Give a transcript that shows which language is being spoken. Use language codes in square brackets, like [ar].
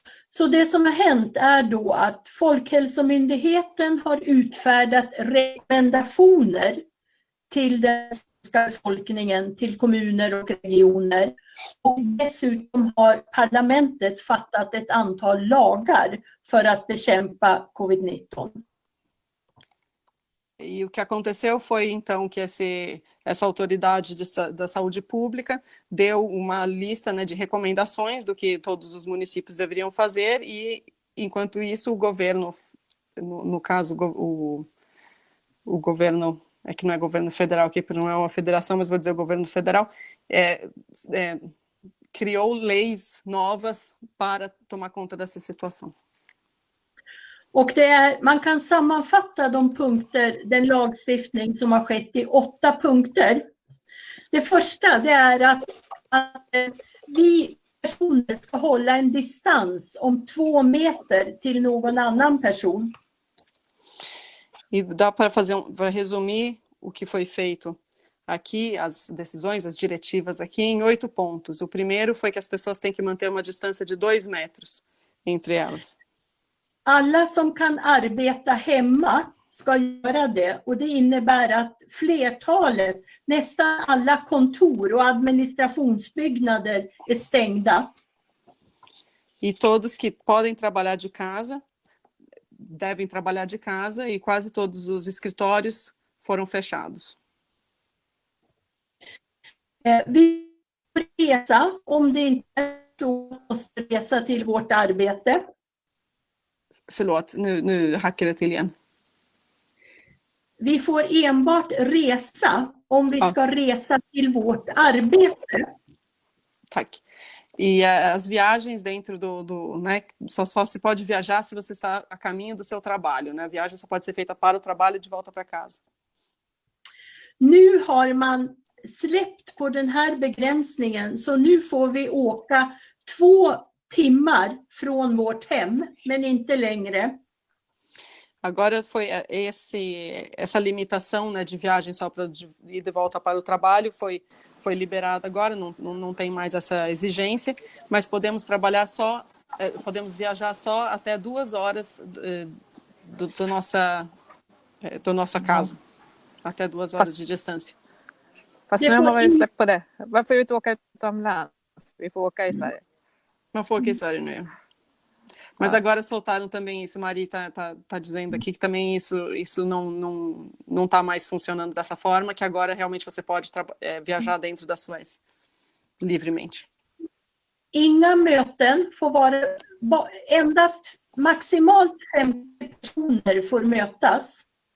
[sv] Så det som har hänt är då att Folkhälsomyndigheten har utfärdat rekommendationer till den svenska befolkningen, till kommuner och regioner. Och dessutom har parlamentet fattat ett antal lagar för att bekämpa covid-19. [pt] E o que aconteceu foi, então, que essa autoridade da saúde pública deu uma lista, né, de recomendações do que todos os municípios deveriam fazer, e, enquanto isso, o governo, no caso, o governo, é que não é governo federal, que não é uma federação, mas vou dizer o governo federal, criou leis novas para tomar conta dessa situação. [sv] Och man kan sammanfatta den lagstiftning som har skett i 8 punkter. Det första, det är att vi personer ska hålla en distans om 2 meter till någon annan person. [pt] E dá para resumir o que foi feito aqui, as decisões, as diretivas aqui, em 8 pontos. O primeiro foi que as pessoas têm que manter uma distância de 2 metros entre elas. [sv] Alla som kan arbeta hemma ska göra det, och det innebär att flertalet, nästan alla kontor och administrationsbyggnader är stängda. [pt] E todos que podem trabalhar de casa devem trabalhar de casa, e quase todos os escritórios foram fechados. [sv] Vi resa om det inte är så, måste resa till vårt arbete. Förlåt, nu hackar det till igen. Vi får enbart resa om vi ska resa till vårt arbete. Tack. [pt] E as viagens dentro né, só se pode viajar se você está a caminho do seu trabalho, né? A viagem só pode ser feita para o trabalho e de volta para casa. [sv] Nu har man släppt på den här begränsningen, så nu får vi åka 2 timmar från vårt hem, men inte längre. [pt] Agora foi essa limitação, né, de viagem só para ir de volta para o trabalho foi liberada agora, não tem mais essa exigência, mas podemos trabalhar só, podemos viajar só até 2 horas da nossa casa, até 2 horas de distância. [sv] Fast nu har vi släppt på det. Varför inte åka utomlands? Vi får åka i Sverige. Man får åka i Sverige nu. [pt] Mas agora soltaram também isso, Mari tá dizendo aqui que também isso não tá mais funcionando dessa forma, que agora realmente você pode viajar dentro da Suécia livremente. [sv] Inga möten får vara, endast maximalt 50 personer får mötas.